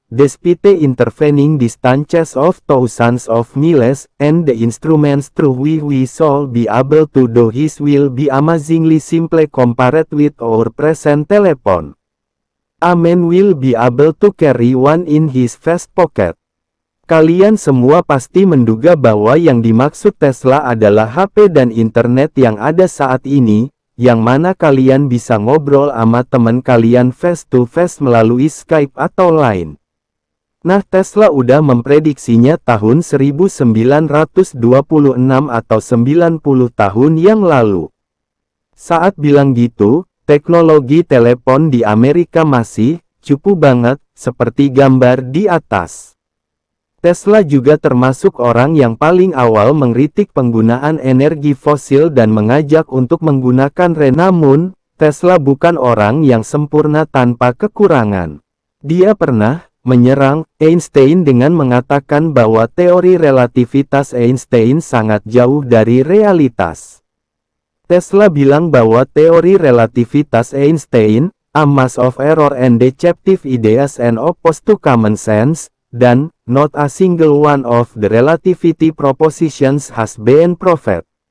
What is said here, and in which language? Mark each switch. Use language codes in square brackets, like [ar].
[en] Despite intervening distances of thousands of miles, and the instruments through which we shall be able to do this will be amazingly simple compared with our present telephone. A man will be able to carry one in his vest pocket. [id] Kalian semua pasti menduga bahwa yang dimaksud Tesla adalah HP dan internet yang ada saat ini, yang mana kalian bisa ngobrol sama teman kalian [en] face to face [id] melalui Skype atau Line. Nah, Tesla udah memprediksinya tahun 1926 atau 90 tahun yang lalu. Saat bilang gitu, teknologi telepon di Amerika masih cupu banget, seperti gambar di atas. Tesla juga termasuk orang yang paling awal mengkritik penggunaan energi fosil dan mengajak untuk menggunakan namun, Tesla bukan orang yang sempurna tanpa kekurangan. Dia pernah menyerang Einstein dengan mengatakan bahwa teori relativitas Einstein sangat jauh dari realitas. Tesla bilang bahwa teori relativitas Einstein, [en] a mass of error and deceptive ideas and opposed to common sense, [id] dan [en] not a single one of the relativity propositions has been proved.